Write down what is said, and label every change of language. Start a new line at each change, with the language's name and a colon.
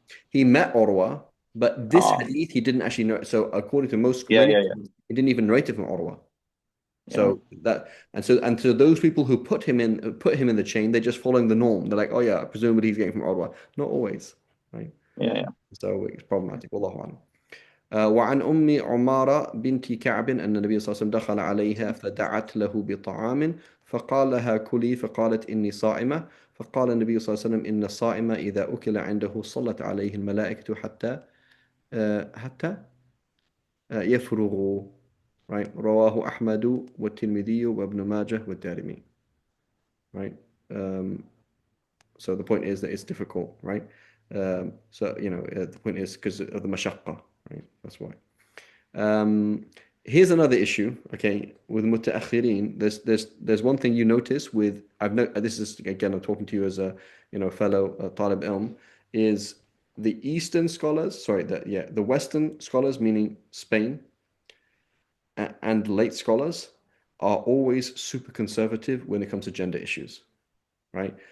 English: He met Urwa, but this Ah, hadith he didn't actually know. So according to yeah, many yeah, yeah, scholars, he didn't even narrate it from Urwa. yeah, So and so those people who put him in the chain, they're just following the norm. They're like, oh yeah, presumably he's getting from Urwa. Not always, right? yeah, yeah. So it's problematic. Wallahu a'lam.
Arabic: وعن أم عمارة بنت كعب أن النبي صلى الله عليه وسلم دخل عليها فدعت له بطعام فقال لها كلي فقالت إني صائمة فقال النبي صلى الله عليه وسلم إن الصائم إذا أكل عنده صلت عليه الملائكة حتى يفرغوا, right? رواه أحمد والترمذي وابن ماجه والدارمي,
English: right? Um, so the point is that it's difficult, right? So the point is because of the mashaqqa, right? That's why. Um, Here's another issue, okay, with mutaakhirin. There's one thing you notice with I've no this is again I'm talking to you as a fellow talib ilm is the Eastern scholars, sorry, the Western scholars, meaning Spain and late scholars, are always super conservative when it comes to gender issues, right?